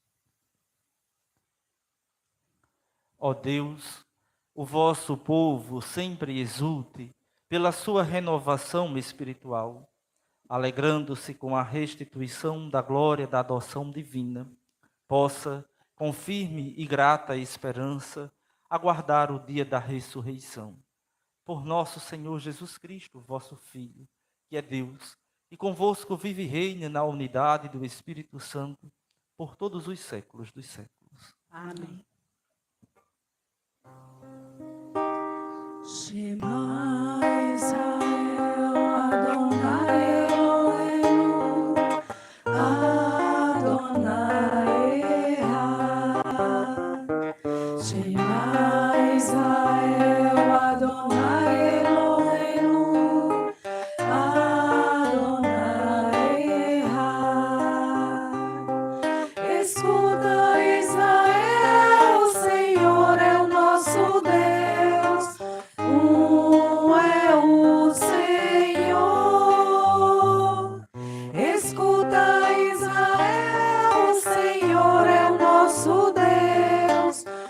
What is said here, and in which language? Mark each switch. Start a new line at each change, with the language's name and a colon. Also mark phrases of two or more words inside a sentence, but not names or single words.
Portuguese: Ó Deus, o vosso povo sempre exulte pela sua renovação espiritual, alegrando-se com a restituição da glória da adoção divina, possa, com firme e grata esperança, aguardar o dia da ressurreição. Por nosso Senhor Jesus Cristo, vosso Filho, que é Deus, e convosco vive e reina na unidade do Espírito Santo, por todos os séculos dos séculos. Amém.
Hebrew: שמע ישראל, אדוני אלוהינו, אדוני אחד. שמע ישראל, אדוני אלוהינו, אדוני אחד.
Portuguese: Escuta, Israel, o Senhor é o nosso Deus. É o Senhor. Escuta, Israel, o Senhor é o nosso Deus.